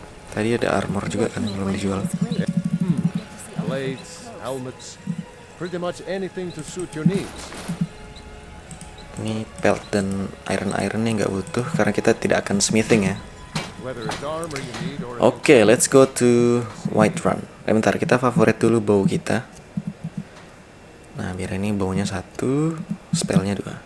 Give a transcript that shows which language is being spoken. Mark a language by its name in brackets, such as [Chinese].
[Indonesian] Tadi ada armor juga kan yang belum dijual. [English] Blades, helmets, pretty much anything to suit your needs. [Indonesian] Ini pelt dan iron nya nggak butuh karena kita tidak akan smithing ya. Oke, [English] let's go to Whiterun. [Indonesian] Bentar, kita favorit dulu bow kita. Nah, biar ini bownya 1, spellnya 2.